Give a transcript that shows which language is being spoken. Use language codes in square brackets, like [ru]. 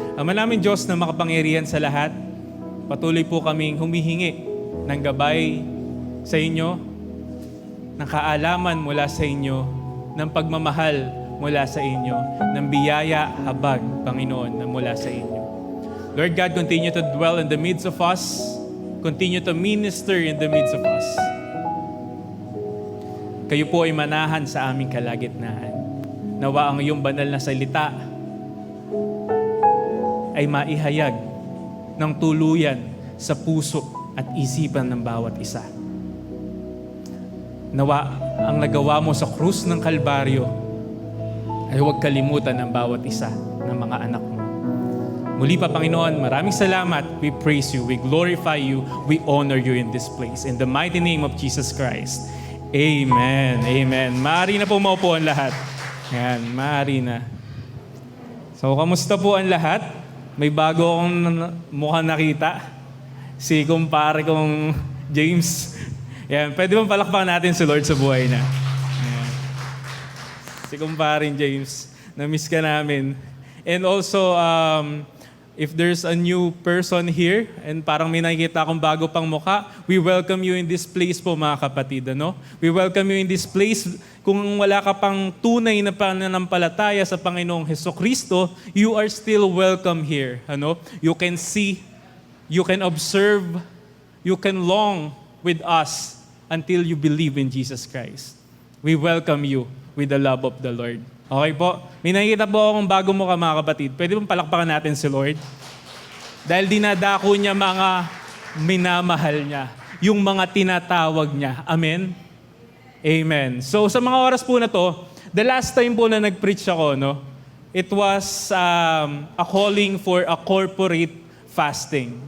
[tl] Ama namin Diyos na makapangyarihan sa lahat, patuloy po kaming humihingi ng gabay sa inyo, ng kaalaman mula sa inyo, ng pagmamahal mula sa inyo, ng biyaya, habag, Panginoon, na mula sa inyo. [en] Lord God, continue to dwell in the midst of us. Continue to minister in the midst of us. [tl] Kayo po ay manahan sa aming kalagitnaan. Nawa ang iyong banal na salita ay maihayag ng tuluyan sa puso at isipan ng bawat isa. Nawa ang nagawa mo sa krus ng Kalbaryo ay huwag kalimutan ng bawat isa ng mga anak mo. Muli pa, Panginoon, maraming salamat. [en] We praise you, we glorify you, we honor you in this place. In the mighty name of Jesus Christ. Amen. Amen. [tl] Maaari na po maupo ang lahat. Yan, maaari na. So, kamusta po ang lahat? May bago akong mukhang nakita. Si kumpare kong James. Yan, pwede bang palakpakan natin si Lord sa buhay na? Yan. Si kumparing James. Na-miss ka namin. [en] And also, If there's a new person here and [tl] parang may nakikita akong bago pang mukha, [en] we welcome you in this place [tl] po mga kapatid. Ano? [en] We welcome you in this place. [tl] Kung wala ka pang tunay na pananampalataya sa Panginoong Hesukristo, [en] you are still welcome here. Ano? You can see, you can observe, you can long with us until you believe in Jesus Christ. We welcome you with the love of the Lord. Okay po? [tl] May nakikita po akong bago mo ka mga kapatid. Pwede pong palakpakan natin si Lord? Dahil dinadako niya mga minamahal niya. Yung mga tinatawag niya. [en] Amen? Amen. [tl] So sa mga oras po na to, [en] the last time po na nag-preach ako, no, it was a calling for a corporate fasting.